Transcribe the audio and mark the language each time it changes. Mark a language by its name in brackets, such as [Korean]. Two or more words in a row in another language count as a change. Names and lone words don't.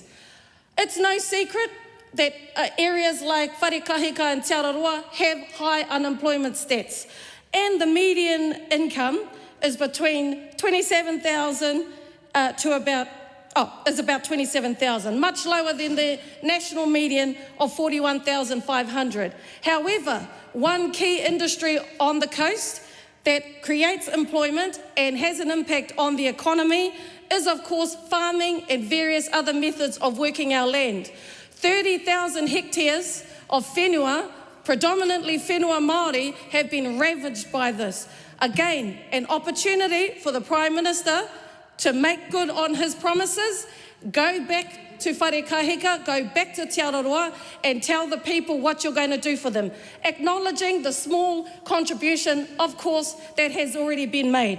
[English] It's no secret that areas like Wharekāhika and Te Araroa have high unemployment stats, and the median income is between 27,000 to about 27,000, much lower than the national median of 41,500. However, one key industry on the coast that creates employment and has an impact on the economy is, of course, farming and various other methods of working our land. 30,000 hectares of whenua, predominantly [Māori] whenua Māori, [English] have been ravaged by this. Again, an opportunity for the Prime Minister to make good on his promises, go back to Whare Kahika, go back to Te Araroa and tell the people what you're going to do for them, acknowledging the small contribution, of course, that has already been made.